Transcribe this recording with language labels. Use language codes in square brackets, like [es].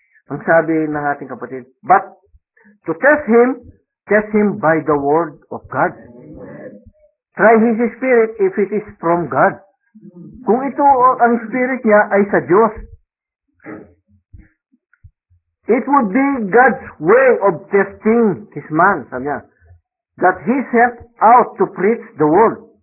[tl] Ang sabi ng ating kapatid, [en] but to test him by the word of God. Try his spirit if it is from God. [tl] Kung ito ang spirit niya ay sa Diyos. [en] It would be God's way of testing his man, [tl] sabi niya, [en] that he sent out to preach the word.